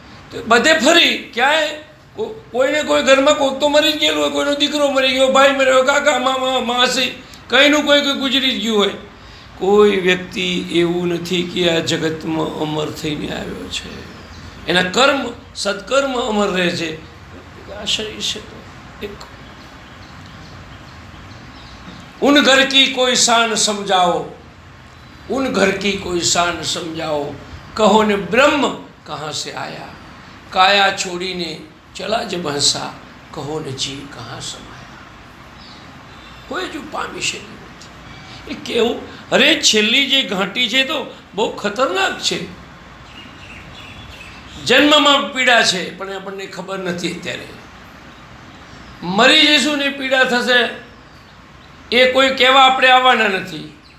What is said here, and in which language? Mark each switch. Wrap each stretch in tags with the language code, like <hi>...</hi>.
<gu>તો બધે ફરી ક્યાંય કોઈને કોઈ ઘરમાં કોઈક તો મરી જ ગયેલું હોય, કોઈનો દીકરો મરી ગયો, ભાઈ મર્યો, કાકા મામા માસી કંઈનું કોઈ ગુજરી જ ગયું હોય. કોઈ વ્યક્તિ એવું નથી કે આ જગતમાં અમર થઈને આવ્યો છે. એના કર્મ સત્કર્મ અમર રહે છે. આ શરીર છે તો</gu> <hi>એક ઉન ઘર કી કોઈ શાન સમજાઓ, उन घर की कोई शान समझाओ, कहो ने ब्रह्म कहाँ से आया, काया छोड़ीने चला जब हंसा, कहो ने जीव कहाँ समाया.</hi> <gu>કોઈ જો પામી શકે નથી. એ કેવું અરે છેલ્લી જે ઘાંટી છે તો બહુ ખતરનાક છે. જન્મમાં પીડા છે પણ આપણને ખબર નથી. અત્યારે મરી જઈશું ને પીડા થશે એ કોઈ કહેવા આપણે આવવાના નથી.</gu>